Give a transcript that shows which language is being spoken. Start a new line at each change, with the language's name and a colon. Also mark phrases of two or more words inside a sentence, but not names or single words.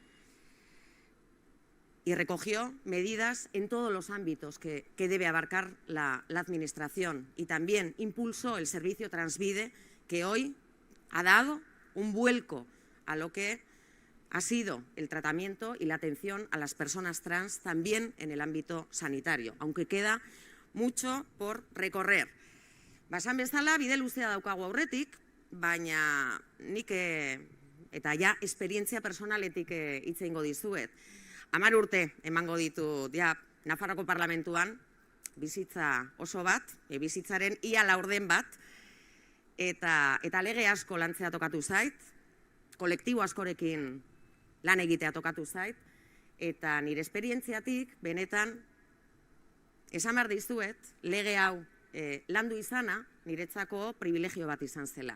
Spanish: y recogió medidas en todos los ámbitos que debe abarcar la Administración, y también impulsó el servicio Transvide, que hoy ha dado un vuelco a lo que ha sido el tratamiento y la atención a las personas trans también en el ámbito sanitario, aunque queda mucho por recorrer.
Basque: Basan bezala, bide luzea daukagu aurretik, baina nik eta ja esperientzia personaletik hitz egingo dizuet. 10 urte emango ditut Nafarroako Parlamentuan, bizitza oso bat, bizitzaren ia laurden bat, eta lege asko lantzea tokatu zait, kolektibo askorekin lan egitea tokatu zait, eta nire esperientziatik benetan esan behar dizuet, lege hau landu izana niretzako privilegio bat izan zela.